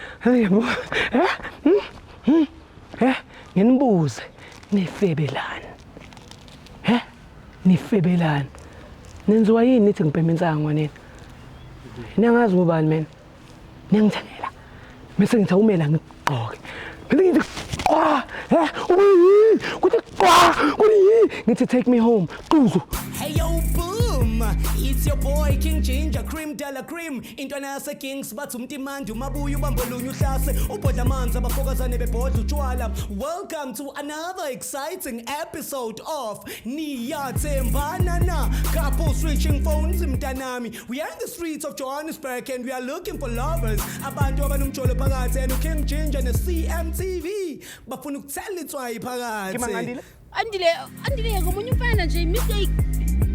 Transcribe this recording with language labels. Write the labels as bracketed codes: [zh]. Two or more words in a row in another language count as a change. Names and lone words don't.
[zu] nginibuze nifebelana nenziwa yini nithi ngibhema insango nini ningazi ngubani mina niyangithengela bese ngithi awumela ngigqoke bese ngithi ngithi [en] take me home [zu] Quzu. [en] Hey yo boom, it's your boy King Ginger Cream Della Cream [zu] intwana yase Kings bathi umtimandi umabuya ubambolunya uhlase ubhodla amanzi abafokazane bebhodla utshwala. [en] Welcome to another exciting episode of Niyathembana na couple switching phones mntanami. We are in the streets of Johannesburg and we are looking for lovers [zu] abantu abanomjolo phakathi [en] and King Ginger [zu] ne CMTV bafuna ukuthela itswayi phakathi. Andile ngomunye umfana nje mistake